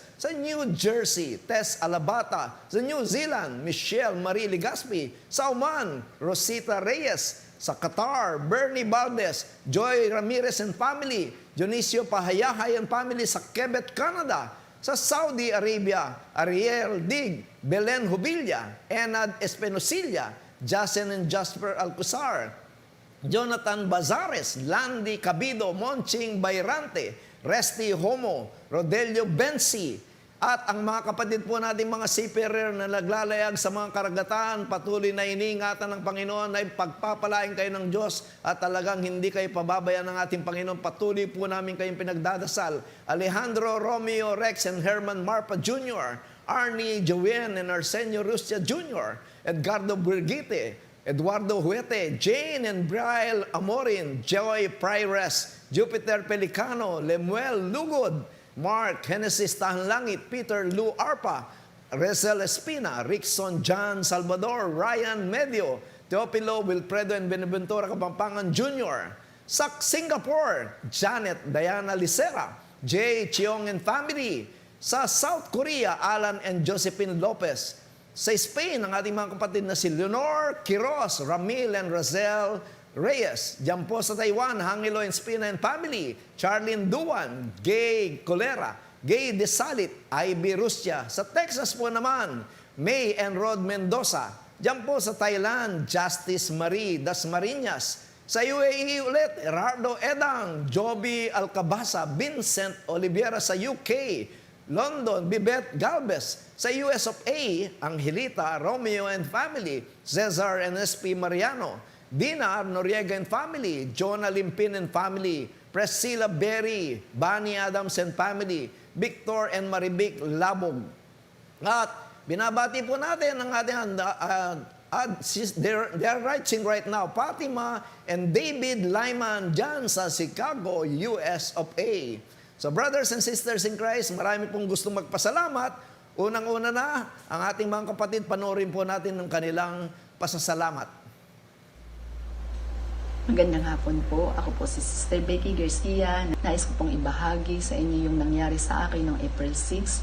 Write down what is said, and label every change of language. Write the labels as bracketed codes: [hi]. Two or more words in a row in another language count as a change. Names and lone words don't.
[tl] Sa New Jersey, Tess Alabata. Sa New Zealand, Michelle Marie Ligaspi. Sa Oman, Rosita Reyes. Sa Qatar, Bernie Valdez, Joy Ramirez and family. Dionisio Pahayahay and family sa Quebec, Canada. Sa Saudi Arabia, Ariel Dig, Belen Hubilla, Enad Espinosilia, Jasen and Jasper Alcuzar, Jonathan Bazares, Landy Cabido, Monching Bayrante, Resty Homo, Rodelio Bensi, at ang mga kapatid po natin mga seafarer na naglalayag sa mga karagatan, patuloy na iniingatan ng Panginoon ay pagpapalain kayo ng Diyos at talagang hindi kayo pababayaan ng ating Panginoon. Patuloy po namin kayong pinagdadasal. Alejandro, Romeo, Rex, and Herman Marpa Jr., Arnie, Joanne, and Arsenio Rustia Jr., Edgardo Brigitte, Eduardo Huete, Jane and Brian Amorin, Joy Prires, Jupiter Pelicano, Lemuel Lugod, Mark Genesis Tahanlangit, Peter Lou Arpa, Rezel Espina, Rickson John Salvador, Ryan Medio, Teopilo Wilfredo and Benaventura Kapampangan Jr. Sa Singapore, Janet Diana Licera, J. Chiong and family. Sa South Korea, Alan and Josephine Lopez. Sa Spain, ang ating mga kapatid na si Leonor Quiroz, Ramil and Razel Reyes. Diyan po sa Taiwan, Hangelo and Spina and family. Charlene Duan, Gay Colera, Gay Desalit, Ivy Rustia. Sa Texas po naman, May and Rod Mendoza. Diyan po sa Thailand, Justice Marie Dasmariñas. Sa UAE ulit, Gerardo Edang, Joby Alcabasa, Vincent Oliveira sa UK. London, Bibet Galvez. Sa US of A, Angelita, Romeo and family. Cesar and SP Mariano. Dinar Noriega and family. Jonah Limpin and family. Priscilla Berry, Bunny Adams and family. Victor and Maribic Labog. At binabati po natin ang ating [en] they're writing right now, [tl] Fatima and David Lyman dyan sa Chicago, US of A. [en] So brothers and sisters in Christ, [tl] marami pong gustong magpasalamat. Unang-una na, ang ating mga kapatid, panoorin po natin ng kanilang pasasalamat. Magandang hapon po. Ako po si Sister Becky Garcia. Nais ko pong ibahagi sa inyo yung nangyari sa akin noong April 6.